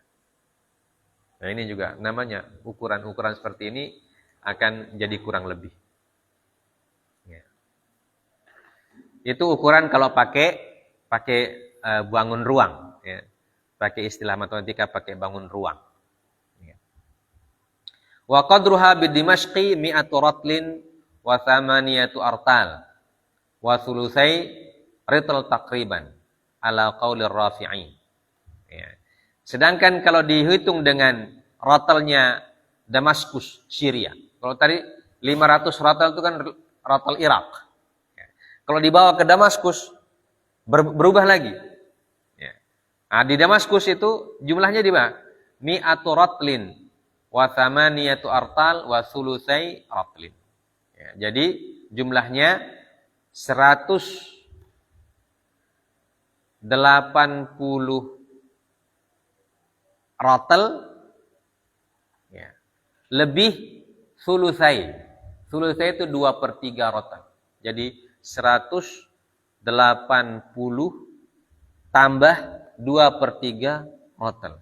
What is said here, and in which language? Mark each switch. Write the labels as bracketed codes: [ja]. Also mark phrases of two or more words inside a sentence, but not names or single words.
[id] Nah, ini juga namanya ukuran-ukuran seperti ini akan jadi kurang lebih. Ya. Itu ukuran kalau pakai bangun ruang. Ya. Pakai istilah matematika pakai bangun ruang. Ya. [ar] وقدرها بالدمشقي 100 رطل و 8 أرطال وثلثا رطل تقريبا على قول الرافعي. [id] Ya. Sedangkan kalau dihitung dengan rotelnya Damaskus, Syria. Kalau tadi 500 rotel itu kan rotel Irak. Ya. Kalau dibawa ke Damaskus, berubah lagi. Ya. Nah, di Damaskus itu jumlahnya di mana? [ar] 100 رطل و 8 أرطال وثلثا رطل. [id] Ya, jadi jumlahnya 180 rotel, ya, lebih thulutsai. Thulutsai itu 2/3 rotel. Jadi 180 tambah 2/3 rotel.